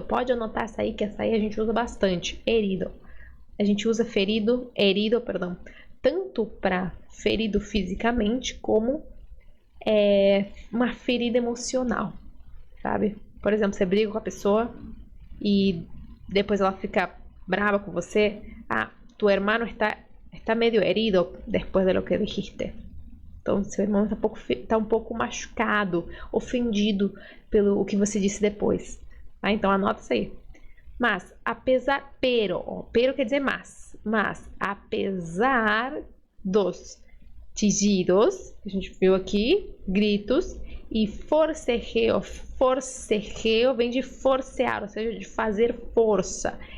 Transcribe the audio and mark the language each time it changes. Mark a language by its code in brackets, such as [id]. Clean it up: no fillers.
[pt] Pode anotar essa aí, que essa aí a gente usa bastante, herido. A gente usa herido, tanto para ferido fisicamente, como uma ferida emocional, sabe? Por exemplo, você briga com a pessoa e depois ela fica brava com você. [es] Tu hermano está medio herido [pt] depois [es] de lo que dijiste. [pt] Então, seu irmão está um pouco machucado, ofendido pelo que você disse depois. Então, anota isso aí. Mas, pero quer dizer mas apesar dos chillidos, que a gente viu aqui, gritos, e forcejeo vem de forcear, ou seja, de fazer força.